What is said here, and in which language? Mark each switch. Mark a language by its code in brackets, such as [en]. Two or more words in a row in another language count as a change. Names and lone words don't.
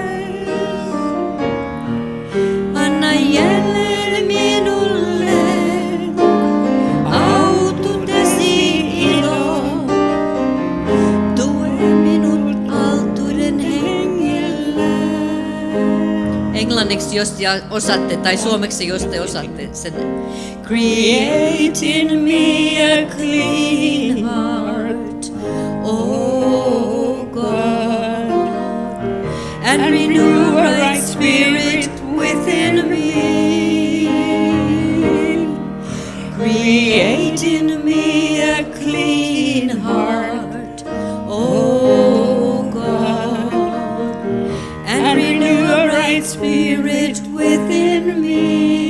[fi] Anna jälleen minulle autuutesi ilo. Tue minut altuuden hengellä. Englanniksi, jos osaatte, tai suomeksi, jos te osaatte sen. [en] Create in me a clean heart, oh God, and renew a right spirit within me. Create in me a clean heart, oh God, and renew a right spirit within me.